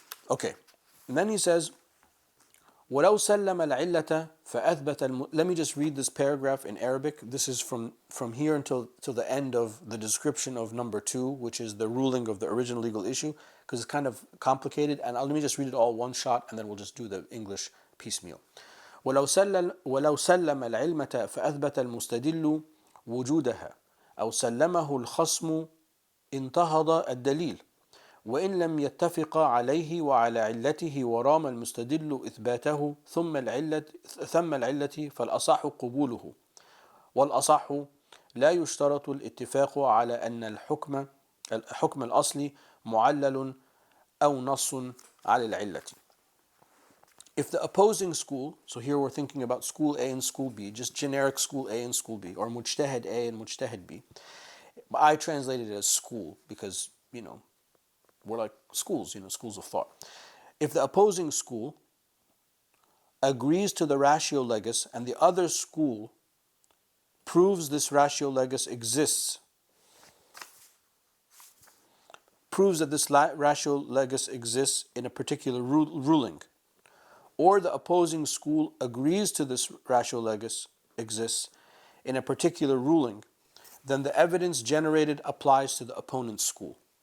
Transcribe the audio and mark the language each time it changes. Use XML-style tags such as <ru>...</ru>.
<en>Okay, and then he says,</en> <ar>وَلَوْ سَلَّمَ الْعِلَّةَ فَأَثْبَتَ</ar> <en>Let me just read this paragraph in Arabic. This is from here until the end of the description of number 2, which is the ruling of the original legal issue, because it's kind of complicated. And let me just read it all one shot, and then we'll just do the English piecemeal.</en> <ar>وَلَوْ سَلَّمَ الْعِلْمَةَ فَأَثْبَتَ الْمُسْتَدِلُّ وُجُودَهَا أو سلمه الخصم انتهض الدليل وإن لم يتفق عليه وعلى علته ورام المستدل إثباته ثم العلة فالأصح قبوله والأصح لا يشترط الاتفاق على أن الحكم الأصلي معلل أو نص على العلة.</ar> <en>If the opposing school, so here we're thinking about school A and school B, just generic school A and school B, or mujtahid A and mujtahid B. I translated it as school because, we're like schools, schools of thought. If the opposing school agrees to the ratio legis and the other school proves this ratio legis exists, proves that this ratio legis exists in a particular ruling, or the opposing school agrees to this ratio legis exists in a particular ruling, then the evidence generated applies to the opponent's school.</en>